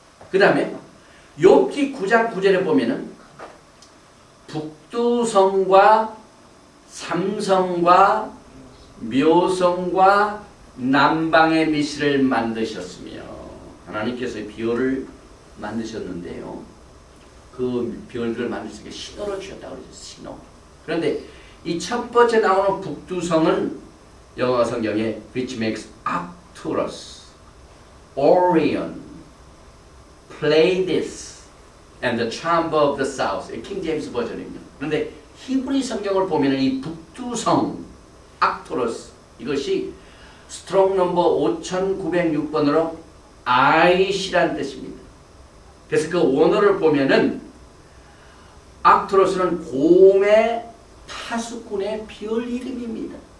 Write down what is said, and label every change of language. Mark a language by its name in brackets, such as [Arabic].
[Korean] 그 다음에 욥기 9장 9절에 보면은 북두성과 삼성과 묘성과 남방의 미실을 만드셨으며 하나님께서 비올을 만드셨는데요. 그 별들을 만들 때 신호를 주셨다고 그러죠. 신호. 그런데 이 첫 번째 나오는 북두성은 영어 성경에 [English] which makes Arcturus, Orion, Pleiades, and the Chamber of the South. [Korean] 킹 제임스 버전입니다. 그런데 히브리 성경을 보면 이 북두성, 악토러스, 이것이 스트롱 넘버 5906번으로 아이시란 뜻입니다. 그래서 그 원어를 보면은 악투로스는 곰의 파수꾼의 별 이름입니다.